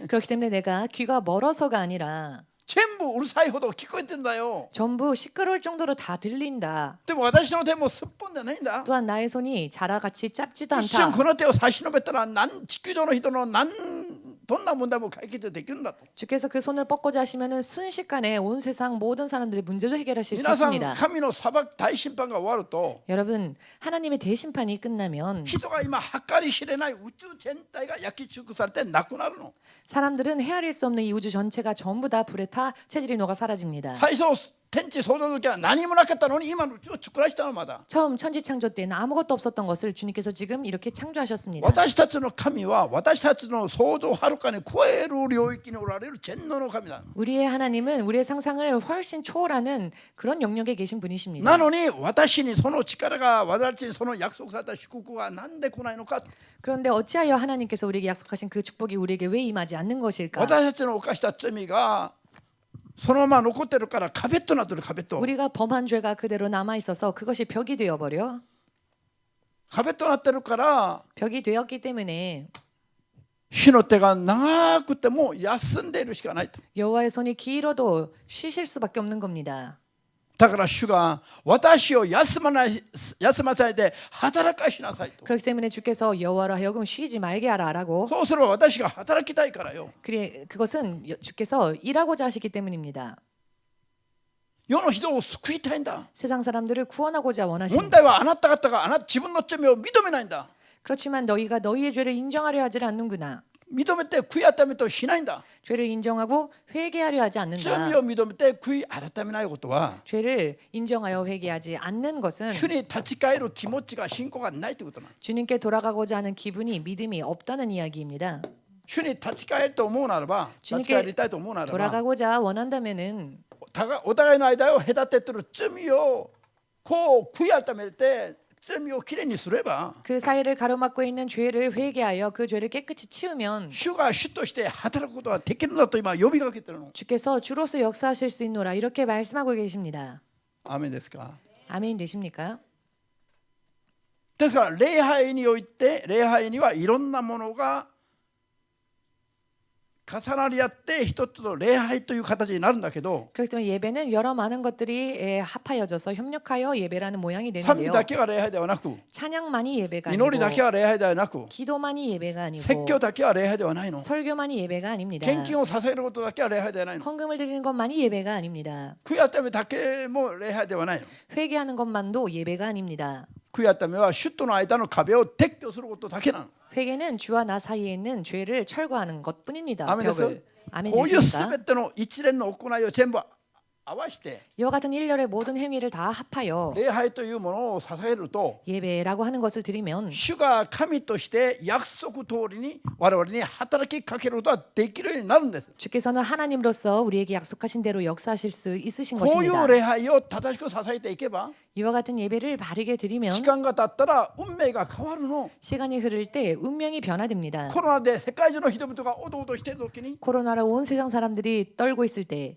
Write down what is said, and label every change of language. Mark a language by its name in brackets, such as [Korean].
[Korean] 그렇기 때문에 내가 귀가 멀어서가 아니라 [Japanese] 全部うるさいほど聞こえてるんだよ [Korean] 전부 시끄러울 정도로 다 들린다. [Japanese] でも私の手もすっぽんじゃないんだ [Korean] 또한 나의 손이 자라같이 짧지도 [Japanese] 一瞬 [Korean] 않다. [Japanese] この手を差し伸べたら地球上の人のどんな問題も解決できるんだと [Korean] 주께서 그 손을 뻗고자 하시면은 순식간에 온 세상 모든 사람들의 문제도 해결하실 수 [Japanese] 皆さん [Korean] 있습니다. [Japanese] 神の裁き大審判が終わると [Korean] 여러분, 하나님의 대심판이 끝나면 [Japanese] 人が今計り知れない宇宙全体が焼き尽くされてなくなるの [Korean] 사람들은 헤아릴 수 없는 이 우주 전체가 전부 다 불에 타 체질이 녹아 사라집니다. [Japanese] 最初天地創造の時は何もなかったのに今の宇宙を作らせたのまだ [Korean] 처음 천지 창조 때는 아무것도 없었던 것을 주님께서 지금 이렇게 창조하셨습니다. [Japanese] 私たちの神は私たちの想像をはるかに超える領域におられる全能の神だ [Korean] 우리의 하나님은 우리의 상상을 훨씬 초월하는 그런 영역에 계신 분이십니다. [Japanese] なのに私にその力が私たちにその約束された祝福がなんで来ないのか [Korean] 그런데 어찌하여 하나님께서 우리에게 약속하신 그 축복이 우리에게 왜 임하지 않는 것일까? [Japanese] 私たちの犯した罪がそのまま残ってるから壁となってる壁と [Korean] 우리가 범한 죄가 그대로 남아 있어서 그것이 벽이 되어 버려. [Japanese] 壁となってるから [Korean] 벽이 되었기 때문에 [Japanese] 主の手が長くても休んでいるしかないと。 [Korean] 여호와의 손이 길어도 쉬실 수밖에 없는 겁니다. [Japanese] だから主が私を休ませないで働かしなさいと。 [Korean] 그렇기 때문에 주께서 여호와로 하여금 쉬지 말게 하라라고. [Japanese] そうすれば私が働きたいからよ。 [Korean] 그것은 주께서 일하고자 하시기 때문입니다. [Japanese] 世の人を救いたいんだ。 [Korean] 세상 사람들을 구원하고자 [Japanese] 問 [Korean] 원하십니다. [Japanese] 題はあなた方が自分の罪を認めないんだ。 [Korean] 그렇지만 너희가 너희의 죄를 인정하려 하질 않는구나. [Japanese] 認めて悔い改めとしないんだ。 [Korean] 죄를 인정하고 회개하려 하지 않는다. [Japanese] 罪を認めて悔い改めないことは [Korean] 죄를 인정하여 회개하지 않는 것은 [Japanese] 主に立ち返る気持ちが信仰がないということなん。 [Korean] 주님께 돌아가고자 하는 기분이 믿음이 없다는 이야기입니다. [Japanese] 主に立ち返ると思うならば、立ち返りたいと思うならば、 [Korean] 돌아가고자 원한다면은 [Japanese] お互いの間を隔てている罪をこう悔い改めて罪をきれいにすれば、 [Korean] 그 사이를 가로막고 있는 죄를 회개하여 그 죄를 깨끗이 치우면 [Japanese] 主が主として働くことができるんだと今呼びかけてるの。 [Korean] 주께서 주로서 역사하실 수 있노라 이렇게 말씀하고 계십니다. [Japanese] アーメンですか。 [Korean] 아멘 되십니까? [Japanese] ですから礼拝において、礼拝にはいろんなものが重なり合って一つの礼拝という形になるんだけど、 [Korean] 그렇기 때문에 예배는 여러 많은 것들이 합하여져서 협력하여 예배라는 모양이 [Japanese] 賛美 [Korean] 되는데요. [Japanese] だけが礼拝ではなく、 [Korean] 찬양만이 예배가 [Japanese] 祈りだけ [Korean] 아니고 [Japanese] は礼拝ではなく、 [Korean] 기도만이 예배가 [Japanese] 説 [Korean] 아니고 [Japanese] 教だけは礼拝ではないの。 [Korean] 설교만이 예배가 아닙니다. [Japanese] 献金を捧げることだけは礼拝ではないの。 [Korean] 헌금을 드리는 것만이 예배가 아닙니다. [Japanese] 悔い改めだけも礼拝ではないの。 [Korean] 회개하는 것만도 예배가 아닙니다. [Japanese] 悔い改めは主との間の壁を撤去することだけなの。 [Korean] 회개는 주와 나 사이에 있는 죄를 철거하는 것뿐입니다. 아멘 벽을. 아멘 [Japanese] こういうす [Korean] 되십니까? [Japanese] べての一連の行いを全部合わせて [Korean] 이와 같은 일렬의 mo든 행위를 다 합하여 [Japanese] 礼拝というものを捧げると、 [Korean] 예배라고 하는 것을 드리면 [Japanese] 主が神として約束通りに我々に働きかけることができるようになるんです。 [Korean] 주께서는 하나님으로서 우리에게 약속하신 대로 역사하실 수 있으신 [Japanese] こうい [Korean] 것입니다. [Japanese] う礼拝を正しく捧げていけば、 [Korean] 이와 같은 예배를 바르게 드리면 [Japanese] 時間が経ったら運命が変わるの。 [Korean] 시간이 흐를 때 운명이 변화됩니다. [Japanese] コロナで世界中の人々がおどおどしている時に、 [Korean] 코로나로 온 세상 사람들이 떨고 있을 때